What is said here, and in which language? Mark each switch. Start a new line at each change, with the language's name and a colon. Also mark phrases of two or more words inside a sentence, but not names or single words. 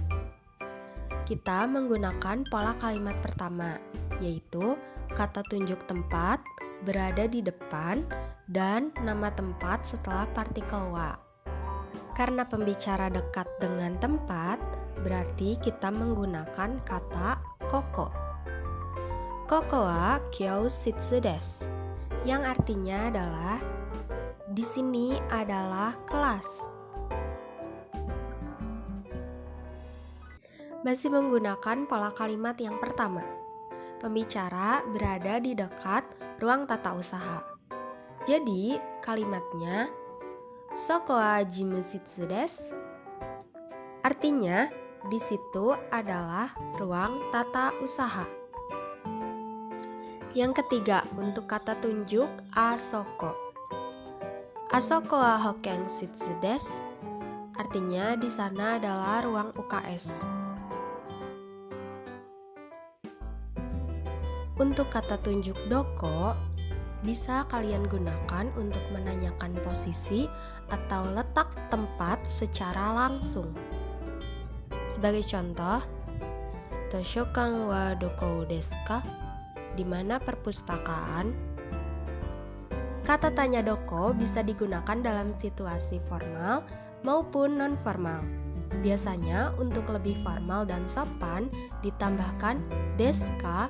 Indonesian: Kita menggunakan pola kalimat pertama, yaitu kata tunjuk tempat berada di depan dan nama tempat setelah partikel wa. Karena pembicara dekat dengan tempat, berarti kita menggunakan kata koko.
Japanese: Koko wa kyou shitsu desu,
Indonesian: yang artinya adalah di sini adalah kelas. Masih menggunakan pola kalimat yang pertama. Pembicara berada di dekat ruang tata usaha. Jadi, kalimatnya
Japanese: Soko wa jimu shitsu desu.
Indonesian: Artinya, di situ adalah ruang tata usaha. Yang ketiga, untuk kata tunjuk asoko.
Japanese: Asoko wa hoken shitsu desu.
Indonesian: Artinya di sana adalah ruang UKS. Untuk kata tunjuk doko, bisa kalian gunakan untuk menanyakan posisi atau letak tempat secara langsung. Sebagai contoh,
Japanese: Toshokan wa doko desu ka?
Indonesian: Di mana perpustakaan? Kata tanya doko bisa digunakan dalam situasi formal maupun non-formal. Biasanya untuk lebih formal dan sopan ditambahkan
Japanese: desu ka.